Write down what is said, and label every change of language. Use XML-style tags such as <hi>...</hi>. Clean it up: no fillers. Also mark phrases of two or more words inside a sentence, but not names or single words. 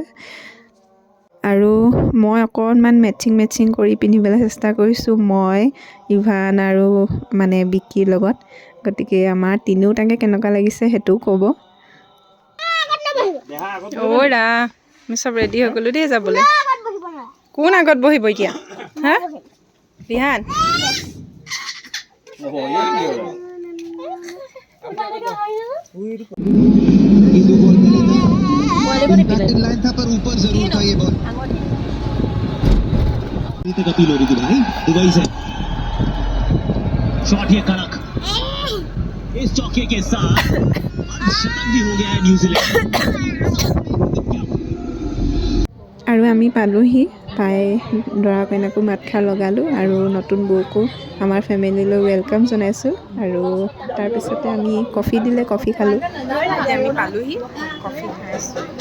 <as>আৰু মই অকণমান মেচিং কৰি পিন্ধিবলৈ চেষ্টা কৰিছোঁ, মই ইভান আৰু মানে বিকিৰ লগত। গতিকে আমাৰ তিনিওটাকে কেনেকুৱা লাগিছে সেইটোও ক'ব। ৰা আমি চব ৰেডি হৈ গ'লোঁ দেই যাবলৈ। কোন আগত বহিব এতিয়া? হা বিহান?</as> <hi>लाइन था पर ऊपर जरूर था ये बॉल। तक अपील हो रही थी भाई दुबई से। शॉट ये कड़क इस चौके के साथ शतक भी हो गया है न्यूजीलैंड।</hi> <as>আৰু আমি পালোহি, পাই দৰা কইনাকো মাতষাৰ লগালোঁ আৰু নতুন বৌকো আমাৰ</as> <en>familyলৈ welcome</en> <as>জনাইছোঁ। আৰু তাৰপিছতে আমি কফি দিলে, কফি খালোঁ। আমি পালোহি, কফি খাইছোঁ।</as>